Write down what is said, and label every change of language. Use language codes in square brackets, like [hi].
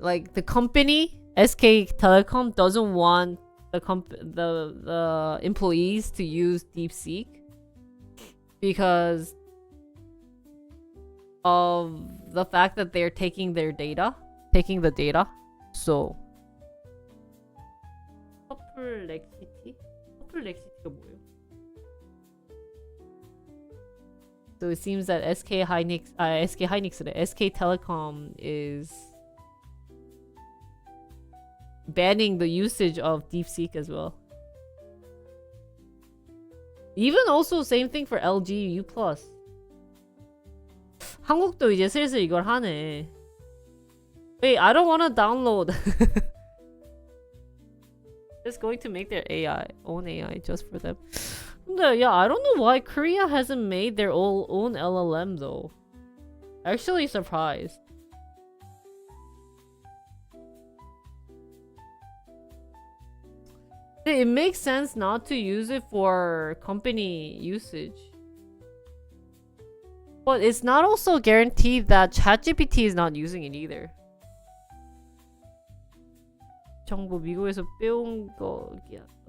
[en] Like the company, SK Telecom, doesn't want the employees to use DeepSeek because of the fact that they're taking the data. [ko] So 퍼플렉시티가 뭐예요? [en] So it seems that SK Telecom is banning the usage of DeepSeek as well. Even also same thing for LG U+. [ko] 한국도 이제 슬슬 이걸 하네. [en] Wait, I don't want to download. Just going to make their own AI just for them. [ko] 근데 [en] yeah, I don't know why Korea hasn't made their own LLM though. Actually surprised. It makes sense not to use it for company usage. But it's not also guaranteed that ChatGPT is not using it either. [ko] 정보 미국에서 빼온 거야.